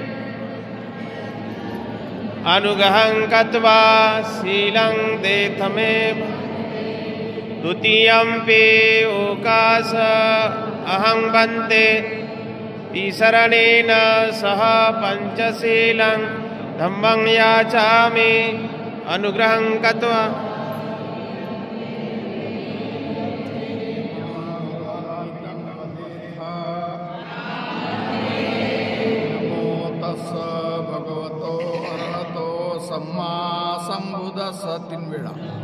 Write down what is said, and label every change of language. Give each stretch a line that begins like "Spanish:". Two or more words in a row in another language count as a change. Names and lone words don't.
Pali: अनुग्रहं कत्वा शीलं देतमे द्वितीयंपि ओकास अहं भन्ते तिसरणेन सह पंचशीलं धम्मं याचामि अनुग्रहं कत्वा। नमो तस्स भगवतो अरहतो सम्मा संबुद्धस्स 3 वेळा।